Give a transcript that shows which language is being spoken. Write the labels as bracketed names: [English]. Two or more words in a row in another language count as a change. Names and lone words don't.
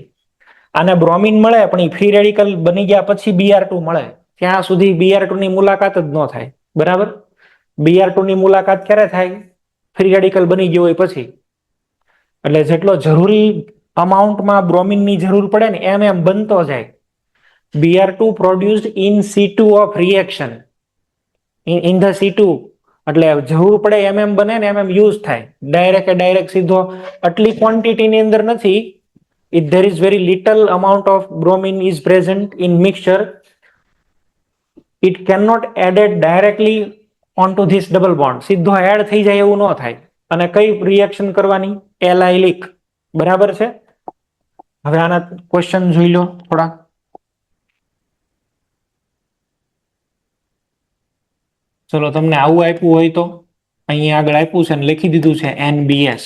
[Gujarati] આને બ્રોમિન મળે પણ એ [English] free radical [Gujarati] બની ગયા પછી Br2 મળે, ત્યાં સુધી Br2 ની મુલાકાત જ ન થાય. બરાબર? Br2 ની મુલાકાત ક્યારે થાય? [English] free radical [Gujarati] બની ગયો હોય પછી. એટલે જેટલો જરૂરી અમાઉન્ટમાં બ્રોમિનની જરૂર પડે ને એમ એમ બનતો જાય. [English] Br2 produced in situ of reaction, in the situ. [Gujarati] એટલે જરૂર પડે એમ એમ બને ને એમ એમ યુઝ થાય. ડાયરેક્ટ સીધો આટલી ક્વોન્ટિટીની અંદર નથી. [English] If there is very little amount of bromine is present in mixture, it cannot added directly onto this double bond. [Gujarati] સીધો એડ થઈ જાય એવું ન થાય. અને કઈ રિએક્શન કરવાની? એલાઇલિક. બરાબર છે? હવે આના ક્વેશ્ચન જોઈ લો થોડા. ચલો, તમને આવું આપ્યું હોય તો અહીંયા આગળ આપ્યું છે ને લખી દીધું છે NBS.